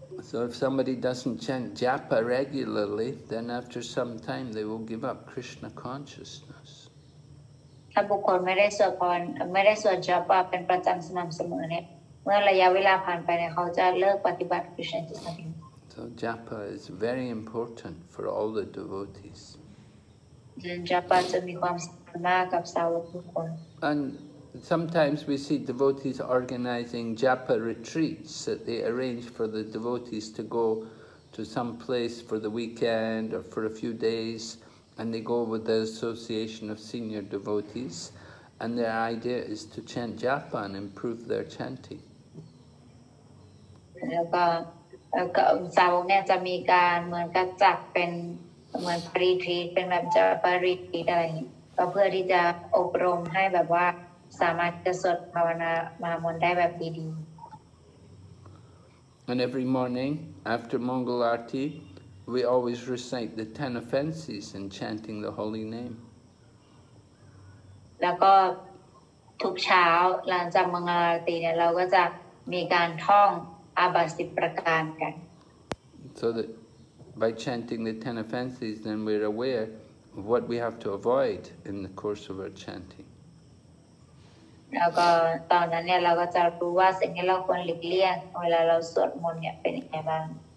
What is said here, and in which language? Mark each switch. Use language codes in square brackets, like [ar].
[en] So if somebody doesn't chant japa regularly, then after some time they will give up Krishna consciousness. [th] ถ้าบุคคลไม่ได้สวดจาปาเป็นประจำสม่ำเสมอเนี่ยเมื่อระยะเวลาผ่านไปเนี่ยเขาจะเลิกปฏิบัติ Krishna จิตสัง [en] So japa is very important for all the devotees. [th] จาปาจะมีความสำคัญมากกับสาวกทุกคน [en] And sometimes we see devotees organizing japa retreats that they arrange for the devotees to go to some place for the weekend or for a few days, and they go with the association of senior devotees, and their idea is to chant japa and improve their chanting. [th] แล้วก็สาวกเนี่ยจะมีการเหมือนกับจัดเป็นเหมือนปริทรีตเป็นแบบจะปริทรีตอะไรอย่างนี้ก็เพื่อที่จะอบรมให้แบบว่าสามารถจะสวดภาวนามหามนต์ได้แบบดีๆ [en] And every morning after Mongol Aarti, we always recite the 10 offences in chanting the holy name. [th] แล้วก็ทุกเช้าหลังจากมังคลาอารตีเนี่ยเราก็จะมีการท่องอาบัติ10 ประการกัน [en] So that by chanting the 10 offenses, then we're aware of what we have to avoid in the course of our chanting. [th] แล้วก็ตอนนั้นเนี่ยเราก็จะรู้ว่าสิ่งที่เราควรหลีกเลี่ยงเวลาเราสวดมนต์เนี่ยเป็นยังไงบ้าง